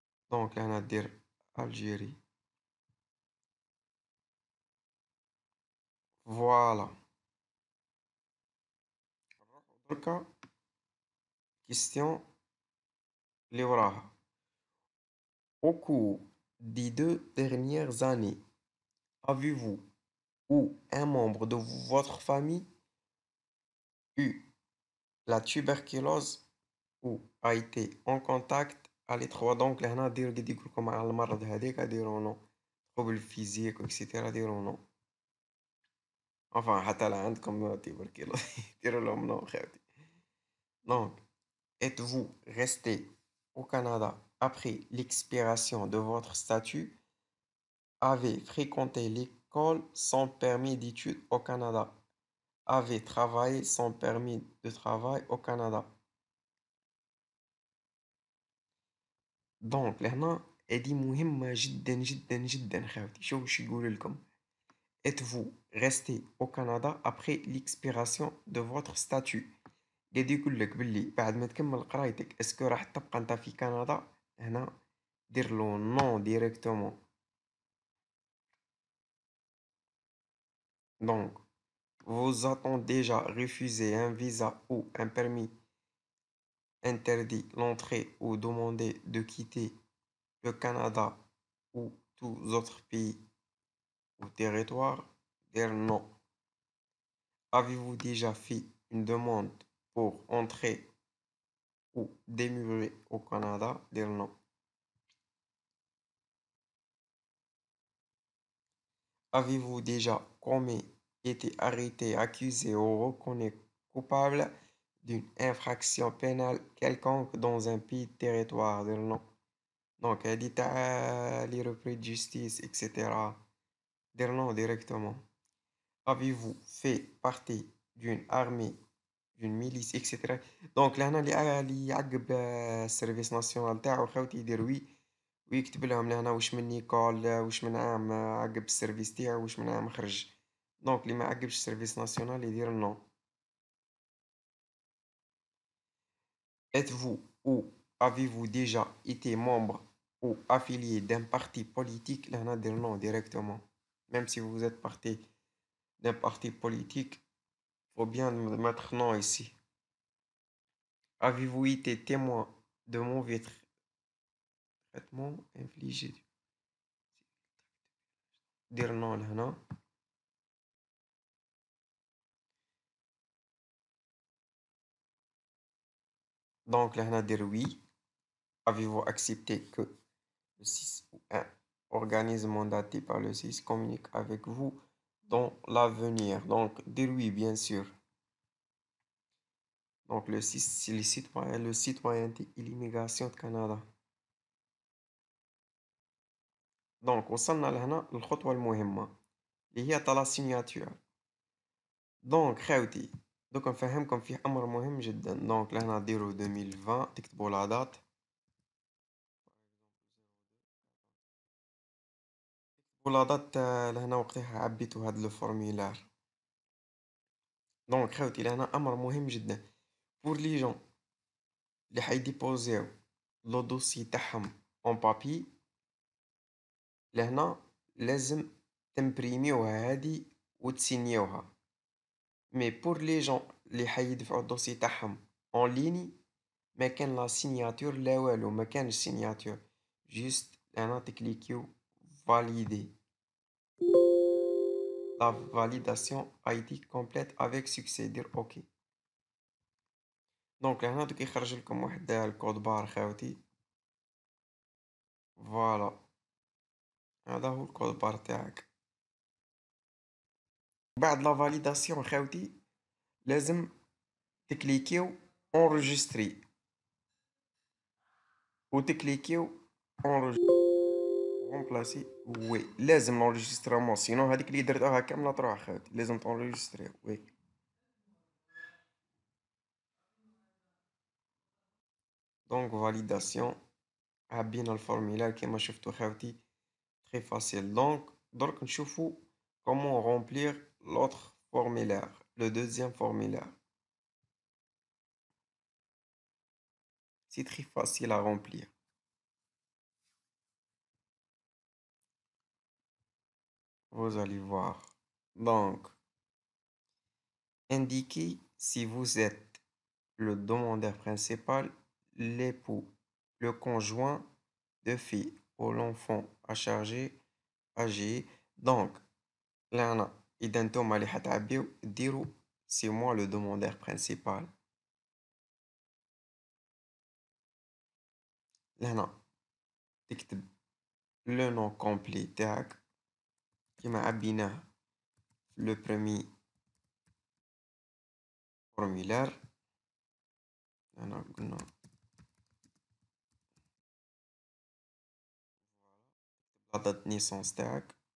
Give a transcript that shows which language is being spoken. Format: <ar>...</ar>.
<ar>دونك لهنا دير الجيري.</ar> <fr>فوالا.</fr> <ar>دركا كيستيون اللي وراها.</ar> <fr>Au cours des 2 dernières années, avez-vous ou un membre de votre famille eu la tuberculose ou a été en contact à l'étroit.</fr> <ar>Donc لهنا ديروا قد يقول لكم على المرض هذاك ديروا نو.</ar> <fr>trouble physique</fr> <ar>اكسيتيرا ديروا نو. enfin حتى لا عندكم tuberculose ديروا لهم نو خاوتي.</ar> <fr>Donc êtes-vous resté au Canada après l'expiration de votre statut? Avez fréquenté l'école sans permis d'études au Canada? Avez travaillé sans permis de travail au Canada?</fr> <ar>دونك لهنا هادي مهمة جدا جدا جدا خاوتي. شوف واش يقول لكم.</ar> <fr>Êtes-vous resté au Canada après l'expiration de votre statut?</fr> <ar>قاعد يقول لك باللي بعد ما تكمل قرايتك اسكو راح تبقى انت في كندا. هنا دير له نو ديريكتومون.</ar> <fr>Donc vous a-t-on déjà refusé un visa ou un permis, interdit l'entrée ou demandé de quitter le Canada ou tous autres pays ou territoires? Dire non. Avez-vous déjà fait une demande pour entrer ou demeurer au Canada? Dire non. Avez-vous déjà commis, été arrêté, accusé ou reconnu coupable d'une infraction pénale quelconque dans un pays territoire? Dire non. Donc, elle dit les repris de justice, etc. Dire non directement. Avez-vous fait partie d'une armée, d'une milice, etc.</fr> <ar>Donc لهنا اللي يعقب السيرفيس ناسيونال تاعو خاوتي يدير وي ويكتب لهم لهنا واش من نيكول، واش من عام عقب السيرفيس تاعو، واش من عام خرج. دونك اللي ما عقبش السيرفيس ناسيونال يدير نو.</ar> <fr>Êtes-vous ou avez-vous déjà été membre ou affilié d'un parti politique?</fr> <ar>لهنا دير</ar> <fr>non directement. Même si vous êtes parti d'un parti politique, faut bien mettre non ici. Avez-vous été témoin de mauvais traitements infligés? Dire non لهنا. Donc لهنا dire oui. Avez-vous accepté que le 6 ou un organisme mandaté par le 6 communique avec vous dans l'avenir? Donc dire oui, bien sûr. Donc le 6 c'est le citoyenneté et l'immigration de Canada.</fr> <ar>دونك وصلنا لهنا للخطوة المهمة اللي هي تاع لا سيناتور. دونك خاوتي دوك نفهمكم فيه أمر مهم جدا. دونك لهنا ديرو 2020 تكتبوا لا دات. ولا دات لهنا وقتها عبيتو هاد لو فورميلار. دونك خاوتي لهنا أمر مهم جدا بور لي جون اللي حيديبوزيو لو دوسي تاعهم اون بابي. لهنا لازم تمبريميوها هادي وتسينيوها. مي بور لي جون اللي حيدفعو الدوسي تاعهم اون ليني ما كان لا سيناتور لا والو، ما كانش سيناتور. جوست هنا تكليكيو فاليدي.</ar> <fr>La validation a été complète avec succès. dire OK.</fr> <ar>دونك لهنا دوك يخرج لكم واحد الكود بار خاوتي. فوالا هذا هو الكود بار تاعك. بعد لا فاليداسيون خاوتي لازم تكليكيو اونريجستري وتكليكيو رومبلاسي. وي لازم لونجسترمون سينو هذيك اللي درتوها كامله تروح خاوتي. لازم تونجستري. وي دونك فاليداسيون عبينا الفورميلار كيما شفتوا خاوتي</ar> <fr>très facile. Donc</fr> <ar>درك نشوفوا</ar> <fr>comment remplir l'autre formulaire, le deuxième formulaire. C'est très facile à remplir. Vous allez voir. Donc, indiquez si vous êtes le demandeur principal, l'époux, le conjoint de fille ou l'enfant à charger, âgé. Donc, là,</fr> <ar>إذا نتوما اللي حتعبيو ديروا</ar> <fr>c'est moi le demandeur principal.</fr> <ar>لهنا تكتب</ar> <fr>le nom complet</fr> <ar>تاعك كيما عبيناه في</ar> <fr>le premier formulaire.</fr> <ar>هنا قلنا</ar> <fr>la date de naissance تاعك.</fr>